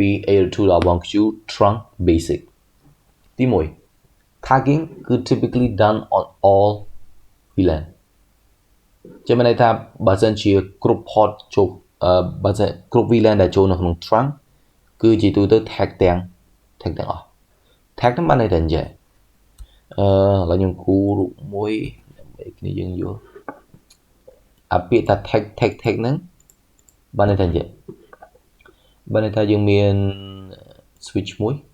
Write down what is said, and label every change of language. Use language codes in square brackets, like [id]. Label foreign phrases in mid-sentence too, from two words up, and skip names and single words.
[en] AO2.1q trunk basic ទី1 tagging គឺ typically done on all VLAN [km] ចាំមានន័យថាបើ សិនជាគ្រប់ port ចូលបើសិនគ្រប់ VLAN ដែលចូលនៅក្នុង trunk គឺជាទូទៅ tag ទាំងអស់ tag ហ្នឹងបានន័យថាអញ្ចឹងឥឡូវខ្ញុំគូររូបមួយដើម្បីគ្នាយើងយល់អាពាក្យថា tag ហ្នឹងបានន័យថាអញ្ចឹងបានន័យថាយើងមាន switch មួយ